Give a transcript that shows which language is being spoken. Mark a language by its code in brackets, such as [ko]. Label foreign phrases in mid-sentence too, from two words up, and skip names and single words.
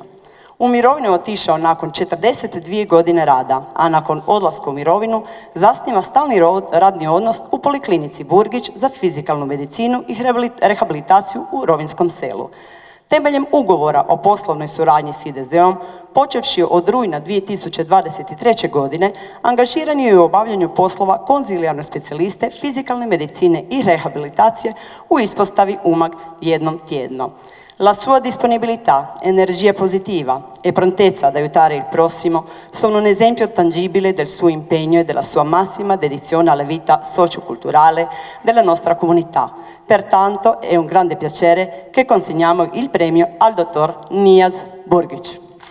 [hr] U mirovinu je otišao nakon 42 godine rada, a nakon odlaska u mirovinu zasniva stalni radni odnos u Poliklinici Burgić za fizikalnu medicinu i rehabilitaciju u Rovinjskom selu. Temeljem ugovora o poslovnoj suradnji s IDZ-om, počevši od rujna 2023. godine, angažiran je u obavljanju poslova konzilijarne specijaliste fizikalne medicine i rehabilitacije u ispostavi Umag jednom tjedno. [it] La sua disponibilità, energia positiva e prontezza ad aiutare il prossimo sono un esempio tangibile del suo impegno e della sua massima dedizione alla vita socioculturale della nostra comunità. Pertanto è un grande piacere che consegniamo il premio al dottor Nijas Burgić.